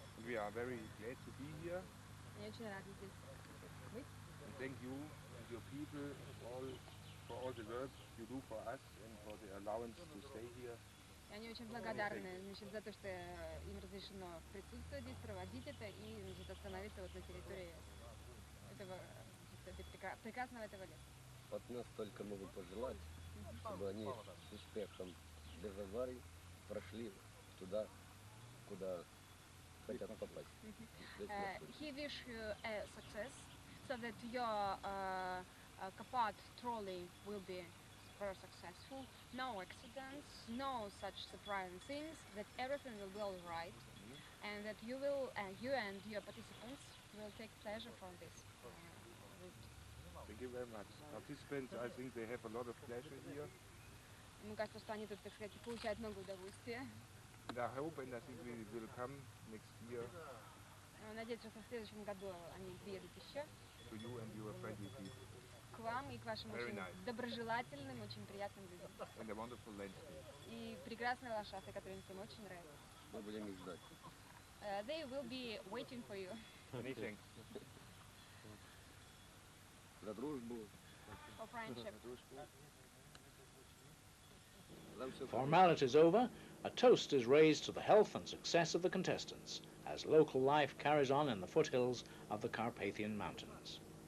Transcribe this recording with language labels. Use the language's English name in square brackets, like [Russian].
[English] We are very glad to be here. [Russian] Я очень рада здесь быть. [English] And thank you and your people all for all the work you do for us and for the allowance to stay here. [Russian] И они очень благодарны, значит, за то, что им разрешено присутствовать здесь, проводить это и, значит, остановиться вот на территории этого, значит, прекрасного этого леса. От нас только могу пожелать, чтобы они с успехом, без аварий, прошли туда, куда хотят попасть. [English] He wish you a success, so that your Carpat trolley will be super successful, no accidents, no such surprising things, that everything will be all right, and that you will, you and your participants will take pleasure from this route. Thank you very much. Participants, I think they have a lot of pleasure here. [Russian] Мне кажется, что они тут, так сказать, получают много удовольствия. [English] And I hope and I think we will come next year [Russian] Надеюсь, что в следующем году они приедут еще [English] to you and your friendly people [Russian] к вам и к вашим [English] Very [Russian] очень [English] nice. [Russian] доброжелательным, очень приятным людям. [English] and a wonderful landscape. [Russian] И прекрасные лошадки, которые им всем очень нравятся. Мы будем их ждать. [English] They will be waiting for you. Many thanks. [Russian] За дружбу. [English] For friendship. [Russian] За все. [English] Formalities over, a toast is raised to the health and success of the contestants as local life carries on in the foothills of the Carpathian Mountains.